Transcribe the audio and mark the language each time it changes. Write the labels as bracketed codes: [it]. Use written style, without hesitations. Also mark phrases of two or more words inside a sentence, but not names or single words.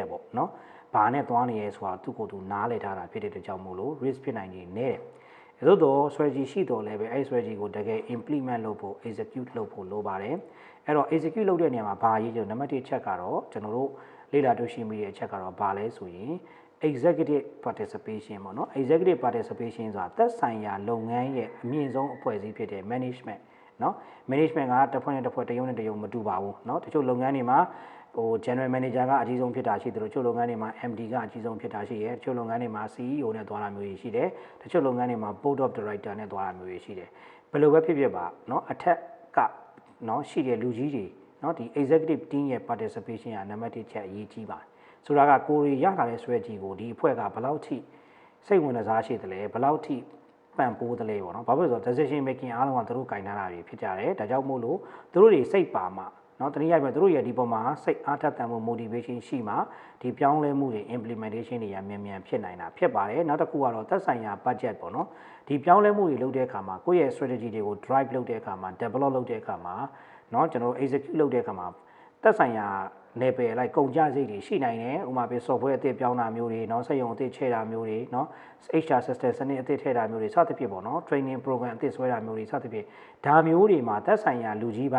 [my] တယ်ပေါ့နော်ဘာနဲ့သွားနေရဲဆိုတာသူ့ကိုယ်သူနားလည်ထားတာဖြစ်တဲ့အတွက်ကြောင့်မို့လို့ risk ဖြစ်နိုင်ခြင်းနည်းတယ်သို့တော့ strategy ရှိတော့လည်းပဲအဲ့ strategy ကိုတကယ် implement လုပ်ဖို့ execute လုပ်ဖို့ လိုပါတယ်အဲ့တော့ execute လုပ်တဲ့နေရာမှာဘာရေးကြလို့နံပါတ်1ချက်ကတော့ကျွန်တော်တို့လေ့လာတွေ့ရှိမိတဲ့အချက်ကတော့ဘာလဲဆိုရင် [en] executive participation [my] ပေါ့နော် [en] executive participation [my] ဆိုတာသက်ဆိုင်ရာလုပ်ငန်းရဲ့အမြင့်ဆုံးအဖွဲ့အစည်းဖြစ်တဲ့ management เนาะ management ကတစ်ဖွဲ့နဲ့တစ်ဖွဲ့တစ်ရုံနဲ့တစ်ရုံမတူပါဘူးเนาะတချို့လုပ်ငန်းတွေမှာ [en] general manager [my] ကအကြီးဆုံးဖြစ်တာရှိတယ်လို့တချို့လုပ်ငန်းတွေမှာ MD ကအကြီးဆုံးဖြစ်တာရှိတယ်တချို့လုပ်ငန်းတွေမှာ CEO နဲ့သွားတာမျိုးတွေရှိတယ်တချို့လုပ်ငန်းတွေမှာ [en] board of director [my] နဲ့သွားတာမျိုးတွေရှိတယ်ဘယ်လိုပဲဖြစ်ဖြစ်ပါเนาะအထက်ကเนาะရှိတဲ့လူကြီးတွေเนาะဒီ [en] executive team [my] ရဲ့ participation ကနံပါတ် 1ချက်အရေးကြီးပါတယ်ဆိုတာကကိုရီရလာတဲ့ strategy ကိုဒီအဖွဲ့ကဘယ်လောက်ထိစိတ်ဝင်စားရှိတယ်လဲဘယ်လောက်ထိပံ့ပိုးတယ်လဲပေါ့နော်ဘာဖြစ်လို့ဆိုတော့ [en] decision making [my] အားလုံးကသူတို့ကင်ထားတာ တွေဖြစ်ကြတယ်ဒါကြောင့်မို့လို့သူတို့တွေစိတ်ပါမှเนาะတနည်းအားဖြင့်သူတို့ရဲ့ဒီပေါ်မှာစိတ်အားထက်သန်မှု motivation ရှိမှဒီပြောင်းလဲမှုတွေ implementation တွေရမြန်မြန်ဖြစ်နိုင်တာဖြစ်ပါတယ်နောက်တစ်ခုကတော့သက်ဆိုင်ရာ budget ပေါ့နော်ဒီပြောင်းလဲမှုတွေလုပ်တဲ့အခါမှာကိုယ့်ရဲ့ strategy တွေကို drive လုပ်တဲ့အခါမှာ develop လုပ်တဲ့အခါမှာเนาะကျွန်တော် execute လုပ်တဲ့အခါမှာသက်ဆိုင်ရာ level လိုက်ကုန်ကြစိတ်တွေရှိနိုင်တယ်ဥပမာပြ software အသစ်ပြောင်းတာမျိုးတွေเนาะစက်ရုံအသစ်ချဲ့တာမျိုးတွေเนาะ [en] HR system [my] စနစ်အသစ်ထည့်တာမျိုးတွေစသဖြင့်ပေါ့เนาะ [en] training program [my] အသစ်ဆွဲတာမျိုးတွေစသဖြင့်ဒါမျိုးတွေမှာသက်ဆိုင်ရာလူကြီး